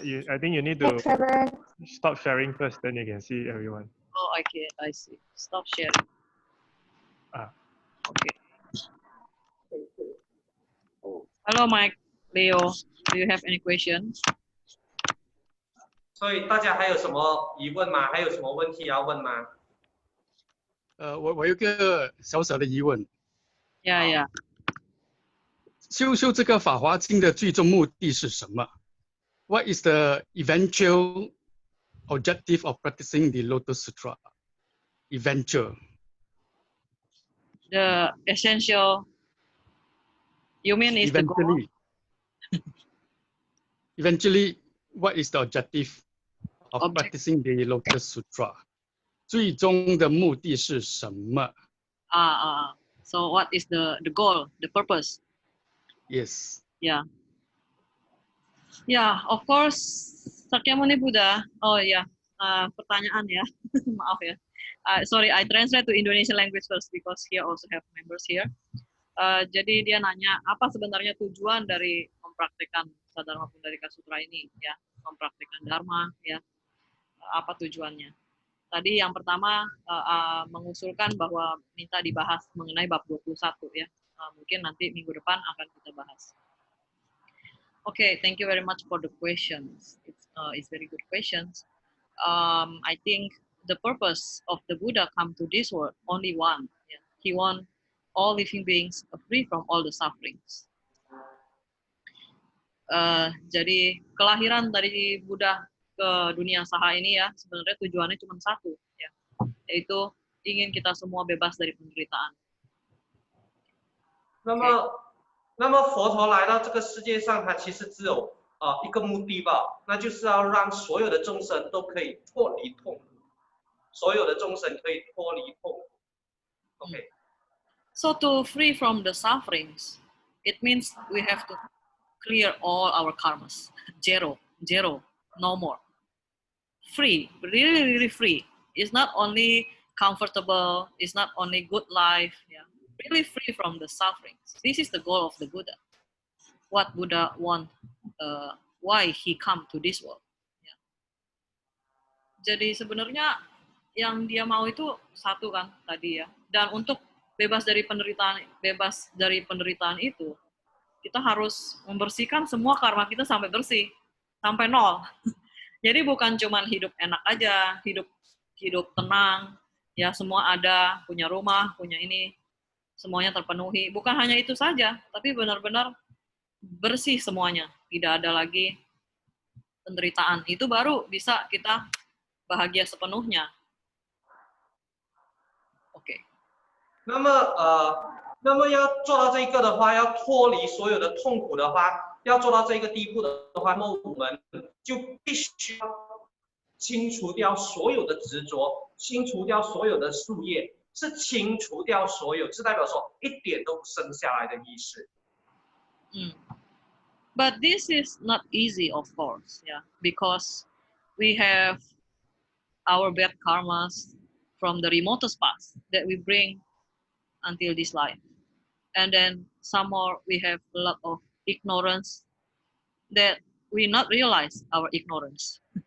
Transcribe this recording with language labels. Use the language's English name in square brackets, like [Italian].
[English] I think you need to stop sharing first, then you can see everyone. Oh, I see. Stop sharing. Okay. Hello, Mike, Leo. Do you have any questions? [Chinese] 所以大家还有什么疑问吗？还有什么问题要问吗？我有个小小的疑问。 [English] Yeah. [Chinese] 修这个法华经的最终目的是什么 [English] ？What is the eventual objective of practicing the Lotus Sutra? Eventual. The essential, you mean is the goal? Eventually, what is the objective of Object- practicing the Lotus Sutra? [Chinese] 最终的目的是什么 [English] So what is the goal, the purpose? Yes. Yeah. Yeah, of course, Sakyamuni Buddha. [Indonesian] Oh ya, pertanyaan ya. Maaf ya. [English] Sorry, I translate to Indonesian language first because here also have members here. [Indonesian] Jadi dia nanya apa sebenarnya tujuan dari mempraktikkan Sadharma Pundarika Sutra ini, ya, mempraktikkan Dharma, ya, apa tujuannya? Tadi yang pertama mengusulkan bahwa minta dibahas mengenai bab 21 ya. Mungkin nanti minggu depan akan kita bahas. [English] Okay, thank you very much for the questions. It's very good questions. I think the purpose of the Buddha come to this world only one. Yeah. He want all living beings free from all the sufferings. [Indonesian] Jadi kelahiran dari Buddha ke dunia saha ini ya sebenarnya tujuannya cuma satu, ya, yaitu ingin kita semua bebas dari penderitaan. [Chinese] 那么佛陀来到这个世界上，他其实只有一个目的吧，那就是要让所有的众生都可以脱离痛苦，所有的众生可以脱离痛苦。 [English] OK。 So to free from the sufferings, it means we have to clear all our karmas. Zero, no more. Free, really, really free. It's not only comfortable, it's not only good life, yeah. Really free from the sufferings. This is the goal of the Buddha. What Buddha want, why he come to this world. Yeah. [Indonesian] Jadi sebenarnya yang dia mau itu satu kan tadi ya. Dan untuk bebas dari penderitaan itu, kita harus membersihkan semua karma kita sampai bersih, sampai nol. Jadi bukan cuma hidup enak aja, hidup tenang, ya semua ada, punya rumah, punya ini, semuanya terpenuhi. Bukan hanya itu saja, tapi benar-benar bersih semuanya. Tidak ada lagi penderitaan. Itu baru bisa kita bahagia sepenuhnya. Oke. [Chinese] 那么要做到这个的话，要脱离所有的痛苦的话，要做到这个地步的话，那么我们就必须要清除掉所有的执着，清除掉所有的树叶，是清除掉所有，是代表说一点都不剩下来的意识。 [English] But this is not easy, of course, yeah, because we have our bad karmas from the remotest past that we bring until this life. And then some more we have a lot of ignorance that we not realize our ignorance.